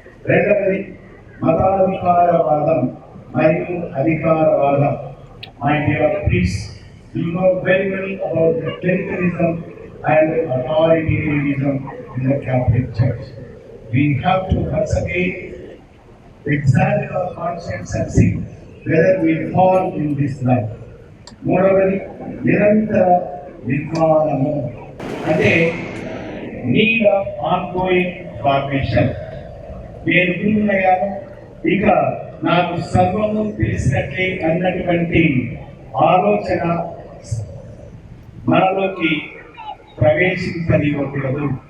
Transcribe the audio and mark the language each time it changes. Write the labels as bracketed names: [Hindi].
[Telugu] రెండవది, మతాధికారవాదం మరియు అధికారవాదం. [English] My dear priests, you know very well about the clericalism and authoritarianism in the Catholic Church. We have to once again examine our conscience and see whether we fall in this line. [Telugu] మూడవది, నిరంతర నిర్మాణము అంటే [English] Need of ongoing formation. [Telugu] నేను గురువునయ్యాను, ఇక నాకు సర్వము తెలిసినట్లే అన్నటువంటి ఆలోచన మనలోకి ప్రవేశించనివ్వకూడదు.